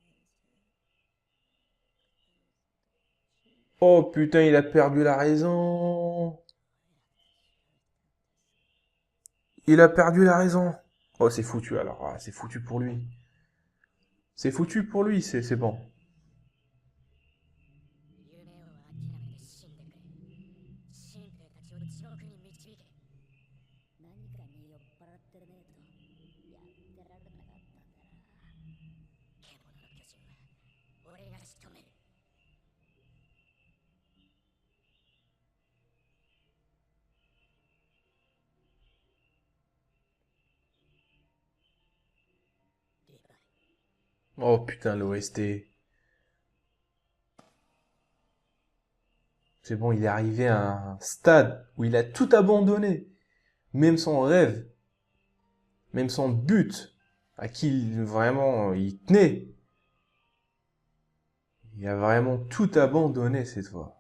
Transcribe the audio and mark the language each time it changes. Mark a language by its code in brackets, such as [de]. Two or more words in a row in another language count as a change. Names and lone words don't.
[fr] Oh putain, il a perdu la raison. Il a perdu la raison. Oh, c'est foutu alors. Ah, c'est foutu pour lui. C'est foutu pour lui, c'est bon. [ja] 夢を諦めて死んでくれ。新兵たちを地獄に導け。何かに酔っ払ってるねえとやってられなかったんだな。獣の巨人は俺が仕留める。リヴァイ。 [fr] Oh putain, l'OST. C'est bon, il est arrivé à un stade où il a tout abandonné. Même son rêve. Même son but. À qui vraiment il tenait. Il a vraiment tout abandonné cette fois.